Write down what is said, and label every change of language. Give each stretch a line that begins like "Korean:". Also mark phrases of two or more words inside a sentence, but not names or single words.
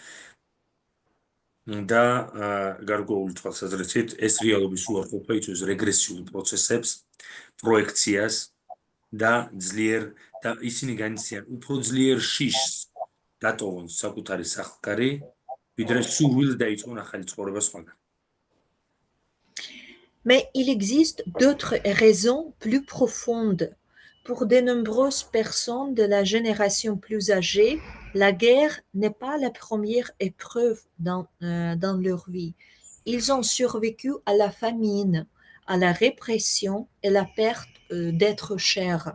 Georgian: და გარკვეული თვალსაზრისით ეს რეალობის უარყოფა იწვევს რეგრესიულ პროცესებს პროექციას და ისინი განიცდიან უფრო ძლიერ შიშს დატოვონ საკუთარი სახლ-კარი ვიდრე სურვილს დაიწყონ ახალი ცხოვრება სხვაგან.
French: Mais il existe d'autres raisons plus profondes. Pour de nombreuses personnes de la génération plus âgée, la guerre n'est pas la première épreuve dans leur vie. Ils ont survécu à la famine, à la répression et la perte d'êtres chers.